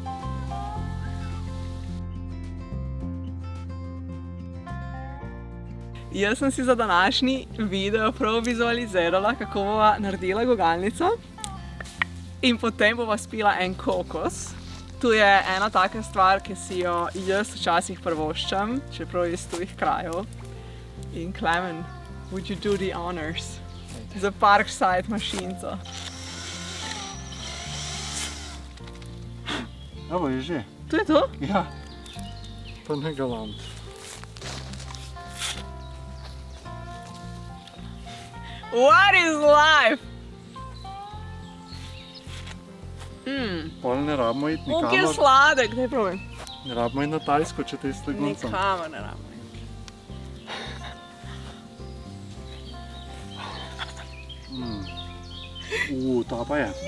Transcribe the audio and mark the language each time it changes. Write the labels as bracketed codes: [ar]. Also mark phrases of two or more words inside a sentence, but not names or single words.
[sl] Jaz sem si za današnji video prav vizualizirala, kako bova naredila gugalnico in potem bova spila en kokos. Tu je ena taka stvar, ki si jo jaz včasih prvoščam, čeprav iz tujih krajev. In Klemen, [en] would you do the honors [sl] za Parkside mašinco? Evo je že. To je to? Ja. Pa ne galant. [en] What is life? [sl] Pol ne rabimo iti Koliko je nikamor. sladek, daj probaj. Ne rabimo iti na Tajsko, če te je stegunca. Nikamor ne rabimo. Ta pa je.